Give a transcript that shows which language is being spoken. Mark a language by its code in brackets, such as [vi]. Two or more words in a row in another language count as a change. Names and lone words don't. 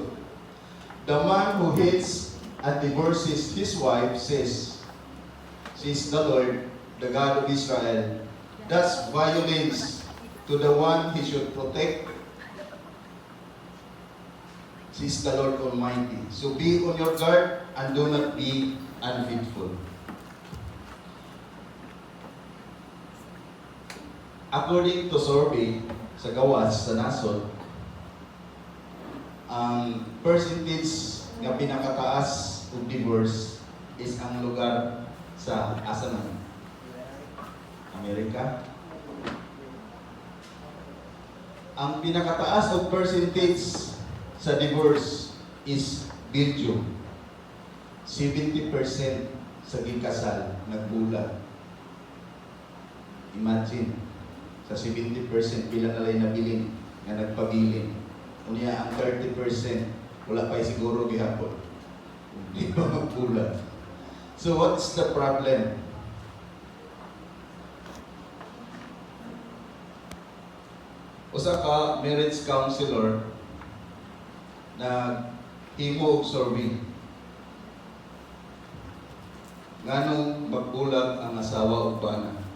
[en] The man who hates and divorces his wife says the Lord, the God of Israel, does violence to the one he should protect. Says the Lord Almighty. So be on your guard and do not be unfaithful. According to survey [ceb] sa gawas sa nasod, ang percentage nga pinakataas ng divorce is ang lugar sa asa man? Amerika. Ang pinakataas ng percentage sa divorce is Belgium. 70% sa gikasal nagbulag. Imagine, sa 70% pila na lang nabilin nga nagpabilin. Unya ang 30% wala pa siguro gihapon. [tl] Hindi pa magbulag. [en] So what's the problem? [ceb] Usa ka [en] marriage counselor [ceb] na himo og survey. Nganong magbulag ang asawa o bana?